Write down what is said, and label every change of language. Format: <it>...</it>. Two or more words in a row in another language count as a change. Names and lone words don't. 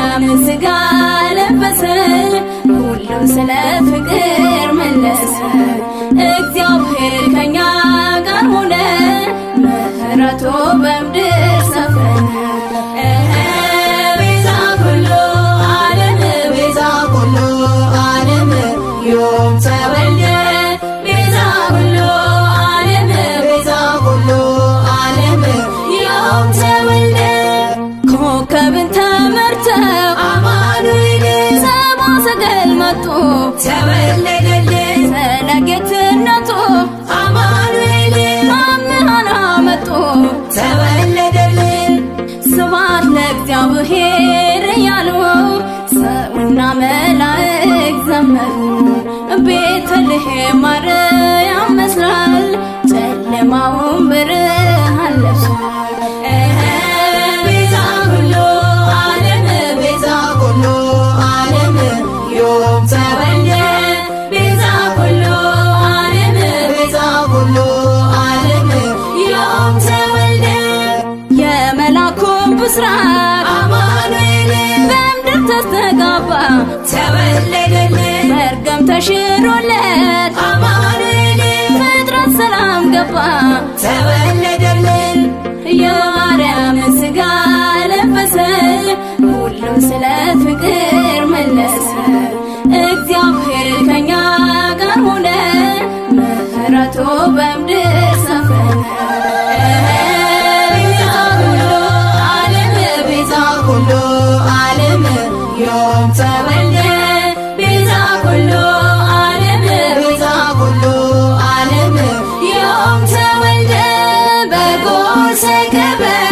<am>ስጋ ለበሰ ሁሉ ስለ ፍቅር መለሰ። እግዚአብሔር ከኛ ጋር ሆነ ምሕረቱ በምድር ሰፈነ።</am> <gez>ቤዛ ኩሉ ዓለም ቤዛ ኩሉ ዓለም ዮም ተወልደ ቤዛ ኩሉ ዓለም ቤዛ ኩሉ ዓለም ዮም ተወልደ።</gez> <am>ኮከብን ተመርተው አማኑኤል ሰብአ ሰገል መጡ ተወለደልን ስለ ጌትነቱ አማኑኤል መምህራን መጡ ተወለደልን።</am> <gez>ስብሐት ለእግዚአብሔር</gez> <am>እያሉ ሰውና መላእክት ዘመሩ። ቤተልሔም ማርያም መስሏል ጨለማውን ብርሃን ለብሷል። ቤዛ</am> <gez>ኩሉ ዓለም ቤዛ ኩሉ ዓለም ዮም ተወልደ ቤዛ ኩሉ ዓለም ቤዛ ኩሉ ዓለም ዮም ተወልደ።</gez> <am>የመልአኩ ብስራት አማኑኤል በምድር ተስተጋባ ተወለደልን። መርገም ተሽሮለት አማኑኤል ፍጥረት ሰላም ገባ ተወለደልን። የማርያምን ስጋ ለበሰ ሁሉ ስለ ፍቅር መለሰ። እግዚአብሔር ከኛ ጋር ሆነ ምሕረቱ በምድር ሰፈነ።</am> <gez>ቤዛ ኩሉ ዓለም ቤዛ ኩሉ ዓለም ዮም ተወልደ ቤዛ ኩሉ ዓለም ቤዛ ኩሉ ዓለም ዮም ተወልደ።</gez> <am>በጎል ሰከበ</am>